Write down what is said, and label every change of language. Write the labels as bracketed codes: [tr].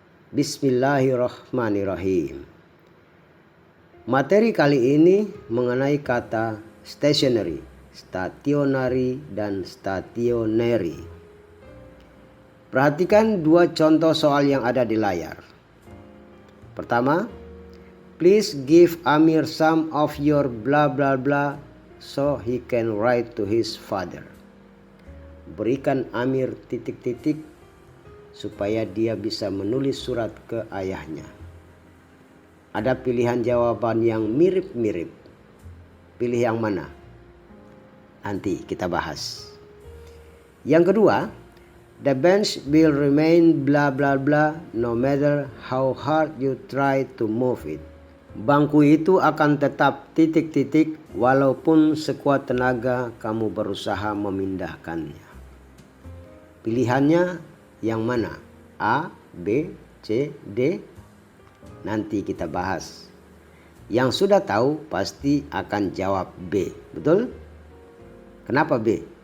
[id] Bismillahirrahmanirrahim. Materi kali ini mengenai kata stationary, stationary dan stationery. Perhatikan dua contoh soal yang ada di layar. Pertama, [en] please give Amir some of your blah blah blah so he can write to his father. [id] Berikan Amir titik-titik supaya dia bisa menulis surat ke ayahnya. Ada pilihan jawaban yang mirip-mirip. Pilih yang mana? Nanti kita bahas. Yang kedua, [en] the bench will remain blah blah blah no matter how hard you try to move it. [id] Bangku itu akan tetap titik-titik walaupun sekuat tenaga kamu berusaha memindahkannya. Pilihannya yang mana? A, B, C, D? Nanti kita bahas. Yang sudah tahu pasti akan jawab B, betul? Kenapa B?